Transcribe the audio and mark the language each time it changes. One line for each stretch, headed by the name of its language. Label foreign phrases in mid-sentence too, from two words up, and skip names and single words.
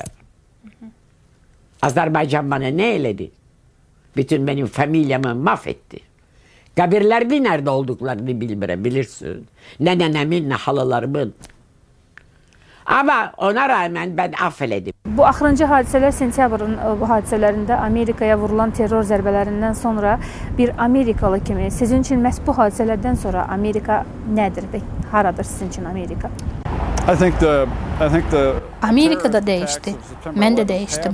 Turkish: Azerbaycan bana ne eledi? Bütün benim familyamı mahvetti. Kabirlerin nerede olduklarını
Azerbaijani: bilmirəm, bilirsin.
Turkish: Ne nenemin, ne halalarımın. Ama ona rağmen ben affeledim.
Azerbaijani: Bu axırıncı hadisələr sentyabrın bu hadisələrində Amerikaya vurulan terror zərbələrindən sonra bir Amerikalı kimi sizin üçün məhz bu hadisələrdən sonra Amerika nədir və haradır sizin üçün Amerika? Amerika da dəyişdi. Mən də dəyişdim.